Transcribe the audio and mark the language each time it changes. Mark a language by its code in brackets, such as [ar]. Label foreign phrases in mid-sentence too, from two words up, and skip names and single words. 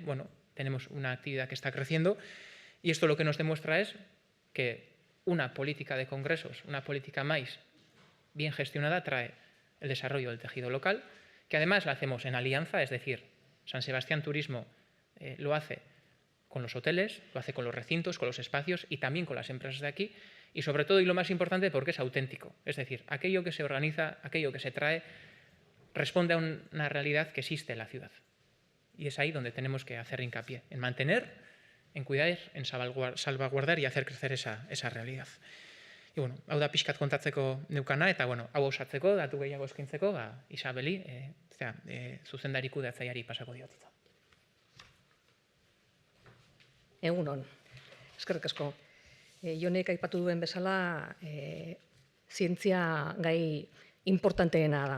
[es] Bueno, tenemos una actividad que está creciendo y esto lo que nos demuestra es que una política de congresos, una política MAIS bien gestionada trae el desarrollo del tejido local, que además la hacemos en alianza, es decir, San Sebastián Turismo lo hace con los hoteles, lo hace con los recintos, con los espacios y también con las empresas de aquí y sobre todo, y lo más importante, porque es auténtico. Es decir, aquello que se organiza, aquello que se trae, responde a una realidad que existe en la ciudad. Y es ahí donde tenemos que hacer hincapié, en mantener, en cuidar, en salvaguardar y hacer crecer esa realidad. Y bueno, [eu] hau da pixkat kontatzeko neukana, eta bueno, hau osatzeko, datu gehiago eskintzeko, Isabeli, zuzendari kudeatzaileari pasako diot. Egunon, eskerrik asko. Jonek aipatu duen bezala, zientzia gai importanteena da.